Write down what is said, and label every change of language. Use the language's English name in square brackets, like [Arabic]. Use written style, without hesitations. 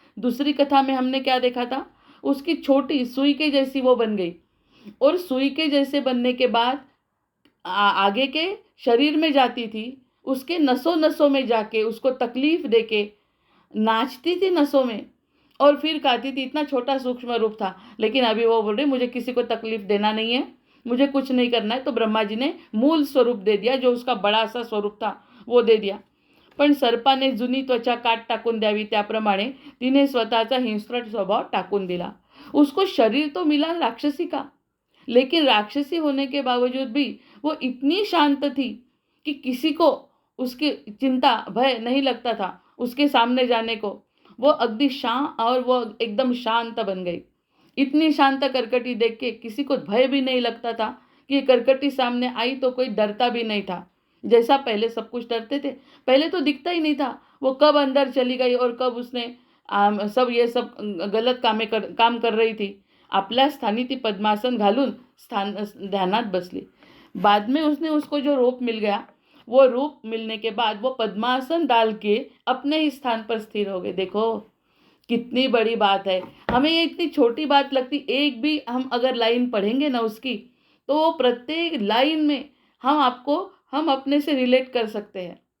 [Hindi] दूसरी कथा में हमने क्या देखा था, उसकी छोटी सुई के जैसी वो बन गई और सुई के जैसे बनने के बाद आगे के शरीर में जाती थी, उसके नसों नसों में जाके उसको तकलीफ देके नाचती थी नसों में और फिर खाती थी। इतना छोटा सूक्ष्म रूप था, लेकिन अभी वो बोल रही मुझे किसी को तकलीफ देना नहीं है, मुझे कुछ नहीं करना है। तो ब्रह्मा जी ने मूल स्वरूप दे दिया, जो उसका बड़ा सा स्वरूप था वो दे दिया। [Marathi] पण सर्पाने जुनी त्वचा काट टाकून द्यावी त्याप्रमाणे तिने स्वतःचा हिंस्त्र स्वभाव टाकून दिला। [Hindi] उसको शरीर तो मिला राक्षसी का, लेकिन राक्षसी होने के बावजूद भी वो इतनी शांत थी कि किसी को उसकी चिंता भय नहीं लगता था उसके सामने जाने को। वो अगदी और वो एकदम शांत बन गई। इतनी शांत कर्कटी देख के किसी को भय भी नहीं लगता था कि कर्कटी सामने आई तो कोई डरता भी नहीं था। जैसा पहले सब कुछ डरते थे, पहले तो दिखता ही नहीं था वो कब अंदर चली गई और कब उसने सब गलत काम कर रही थी। [Marathi] आपल्या स्थानी ती पद्मासन घालून ध्यानात बसली। [Hindi] बाद में उसने उसको जो रूप मिल गया, वो रूप मिलने के बाद वो पद्मासन डाल के अपने ही स्थान पर स्थिर हो गए। देखो कितनी बड़ी बात है, हमें ये इतनी छोटी बात लगती, एक भी हम अगर लाइन पढ़ेंगे ना उसकी, तो प्रत्येक लाइन में हम अपने से रिलेट कर सकते हैं।